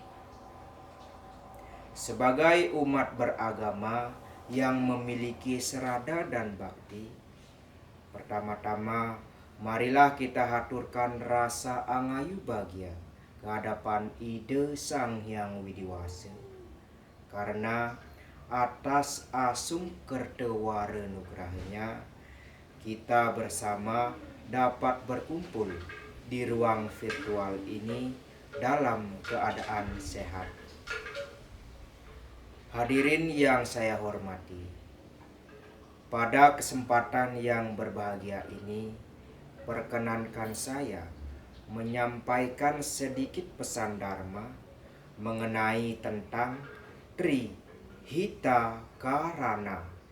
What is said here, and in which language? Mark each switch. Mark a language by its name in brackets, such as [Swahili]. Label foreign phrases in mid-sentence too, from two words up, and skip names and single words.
[Indonesian] Sebagai umat beragama yang memiliki serada dan bakti, pertama-tama marilah kita haturkan rasa angayu bahagia ke hadapan Ide Sang Hyang Widiwasa, karena atas [Kawi] asung kerdewara nugrahnya [Indonesian] kita bersama dapat berkumpul di ruang virtual ini dalam keadaan sehat. Hadirin yang saya hormati, pada kesempatan yang berbahagia ini, perkenankan saya menyampaikan sedikit pesan Dharma mengenai tentang Trihita Karana.